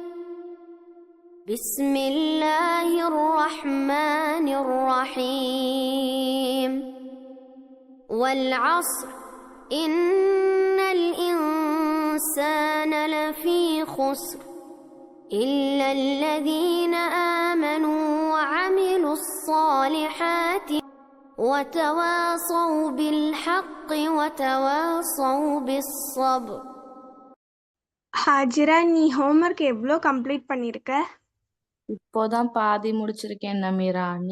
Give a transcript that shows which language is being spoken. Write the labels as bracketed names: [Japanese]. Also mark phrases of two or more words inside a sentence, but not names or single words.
[Arabic] بسم الله الرحمن الرحيم والعصر إن الإنسان لفي خسر إلا الذين آمنوا وعملوا الصالحات وتواصوا بالحق وتواصوا بالصبر. [Tamil] ஹாஜிரா, நீ ஹோம்ஒர்க் எவ்வளோ கம்ப்ளீட் பண்ணியிருக்க? இப்போதான் பாதி முடிச்சிருக்கேன் நமீரா. நீ?